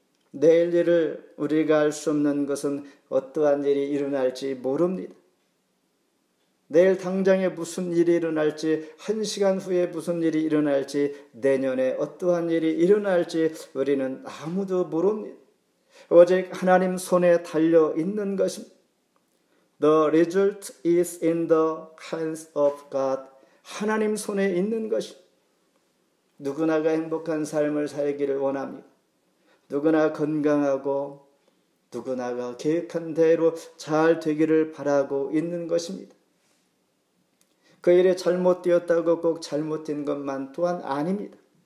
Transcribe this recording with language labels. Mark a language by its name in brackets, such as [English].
[Korean] 내일 일을 우리가 알 수 없는 것은 어떠한 일이 일어날지 모릅니다. 내일 당장에 무슨 일이 일어날지, 1시간 후에 무슨 일이 일어날지, 내년에 어떠한 일이 일어날지 우리는 아무도 모릅니다. 오직 하나님 손에 달려 있는 것입니다. [English] The result is in the hands of God. [Korean] 하나님 손에 있는 것입니다. 누구나가 행복한 삶을 살기를 원합니다. 누구나 건강하고 누구나가 계획한 대로 잘 되기를 바라고 있는 것입니다. 그 일이 잘못되었다고 꼭 잘못된 것만 또한 아닙니다.